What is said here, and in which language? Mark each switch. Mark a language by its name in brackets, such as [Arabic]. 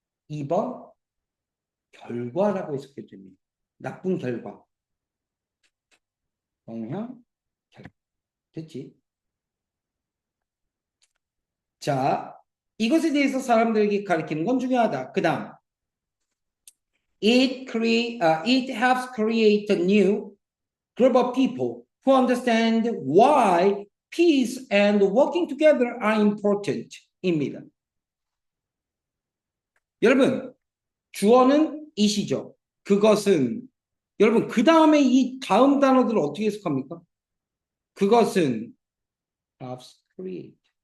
[Korean] 2번 결과라고 해석해 줍니다. 나쁜 결과. 영향, 결과. 됐지? 자, 이것에 대해서 사람들에게 가르치는 건 중요하다. [English] 그 다음, it helps create a new group of people who understand why peace and working together are important. [Korean] 입니다. 여러분, 주어는 it이죠. 그것은, 여러분, 그 다음에 이 다음 단어들을 어떻게 해석합니까? 그것은 [English] helps create.